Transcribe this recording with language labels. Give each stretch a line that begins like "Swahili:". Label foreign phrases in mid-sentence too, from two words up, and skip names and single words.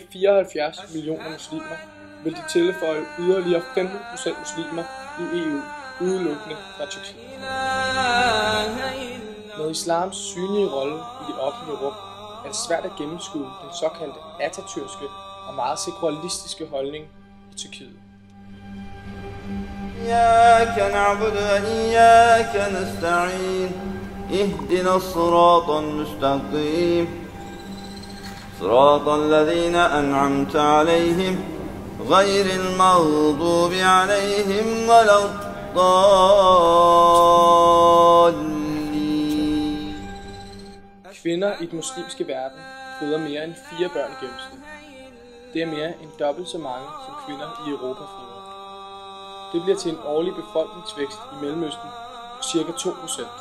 Danish: 74 millioner muslimer, vil de tilføje yderligere 15% muslimer i EU udelukkende fra Tyrkiet. Med islams synlige rolle i det offentlige rum er det svært at gennemskue den såkaldte atatürske og meget sekularistiske holdning i Tyrkiet.
Arabic: إياك نعبد وإياك نستعين اهدنا الصراط المستقيم صراط الذين أنعمت عليهم غير المغضوب عليهم ولا الضالين.
Danish: Kvinder i den muslimske verden føder mere end 4 børn i gennemsnit. Det er mere end dobbelt så mange som kvinder i Europa føder. Det bliver til en årlig befolkningsvækst i Mellemøsten på ca. 2%.